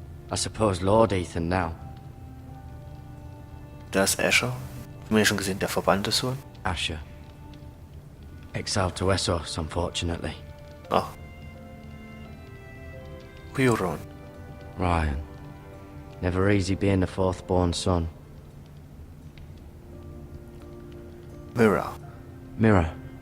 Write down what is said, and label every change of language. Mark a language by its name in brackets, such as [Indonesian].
[English] I suppose Lord Ethan now. [German] Da ist Asher. Haben wir ja schon gesehen, der verbannte Sohn. [English] Asher. Exiled to Essos, unfortunately. Ah. Huron. Ryan. Never easy being the fourth-born son. Mira. Mira.